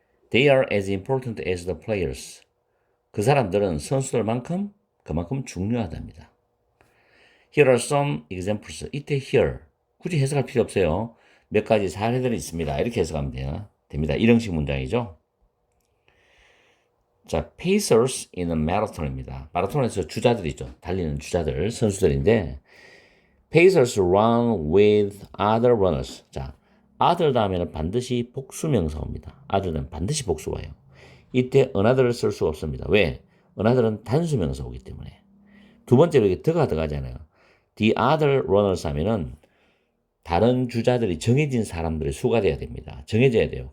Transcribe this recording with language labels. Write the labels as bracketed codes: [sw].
[en] They are as important as the players. [ko] 그 사람들은 선수들만큼 그만큼 중요하답니다. [en] Here are some examples. [ko] 이때 here 굳이 해석할 필요 없어요. 몇 가지 사례들이 있습니다. 이렇게 해석하면 됩니다. 일형식 문장이죠. 자, [en] pacers in a marathon [ko] 입니다. 마라톤에서 주자들이 있죠. 달리는 주자들, 선수들인데 [en] pacers run with other runners. [ko] 자, other 다음에는 반드시 복수명사 옵니다. other는 반드시 복수가 와요. 이때 another를 쓸 수가 없습니다. 왜? another는 단수명사 오기 때문에. 두 번째로 이게 더가 들어가잖아요. [en] The other runners [ko] 하면은 다른 주자들이 정해진 사람들의 수가 돼야 됩니다. 정해져야 돼요.